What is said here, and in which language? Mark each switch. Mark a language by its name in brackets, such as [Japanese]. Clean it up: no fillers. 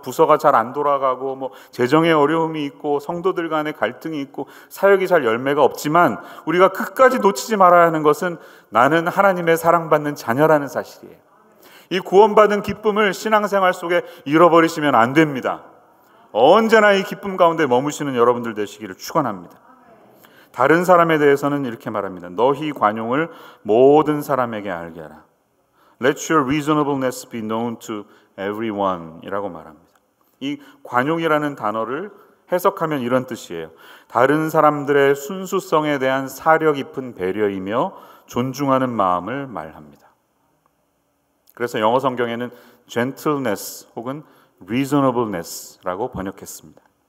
[Korean] 부서가 잘 안 돌아가고 재정의 어려움이 있고 성도들 간의 갈등이 있고 사역이 잘 열매가 없지만 우리가 끝까지 놓치지 말아야 하는 것은 나는 하나님의 사랑받는 자녀라는 사실이에요. 이 구원받은 기쁨을 신앙생활 속에 잃어버리시면 안 됩니다. 언제나 이 기쁨 가운데 머무시는 여러분들 되시기를 축원합니다. 다른 사람에 대해서는 이렇게 말합니다. 너희 관용을 모든 사람에게 알게 하라. [English] Let your reasonableness be known to everyone [Korean] 이라고 말합니다. 이 관용이라는 단어를 해석하면 이런 뜻이에요. 다른 사람들의 순수성에 대한 사려 깊은 배려이며 존중하는 마음을 말합니다. 그래서 영어 성경에는 gentleness 혹은 reasonableness라고 번역했습니다.